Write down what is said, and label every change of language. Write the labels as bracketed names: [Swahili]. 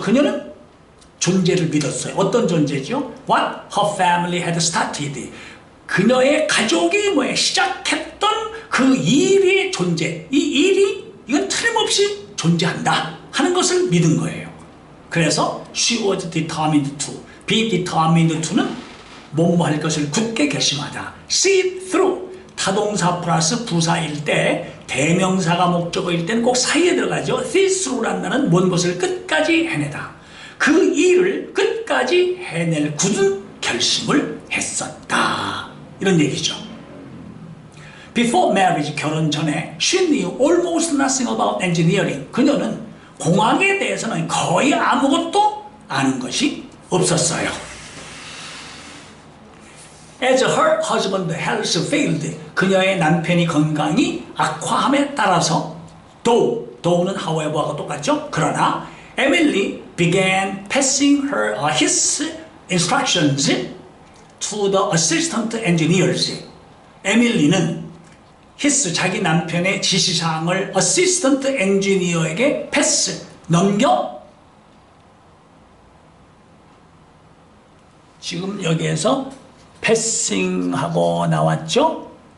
[Korean] 그녀는 존재를 믿었어요. 어떤 존재죠? [English] What her family had started. [Korean] 그녀의 가족이 뭐예요? 시작했던 그 일의 존재. 이 일이 이건 틀림없이 존재한다 하는 것을 믿은 거예요. 그래서 [English] she was determined to. [Korean] be determined to는 뭐뭐 할 것을 굳게 결심하다. [English] see it through. [Korean] 타동사 플러스 부사일 때, 대명사가 목적어일 때는 꼭 사이에 들어가죠. see through라는 말은 뭔 것을 끝까지 해내다. 그 일을 끝까지 해낼 굳은 결심을 했었다, 이런 얘기죠. [English] Before marriage, [Korean] 결혼 전에 [English] she knew almost nothing about engineering. [Korean] 그녀는 공학에 대해서는 거의 아무것도 아는 것이 없었어요. [English] As her husband's health failed, [Korean] 그녀의 남편이 건강이 악화함에 따라서 though는 however하고 똑같죠? 그러나 [English] Emily began passing his instructions to the assistant engineers. [Korean] 에밀리는 자기 남편의 지시사항을 assistant engineer에게 넘겨, 지금 여기에서 패싱하고 나왔죠?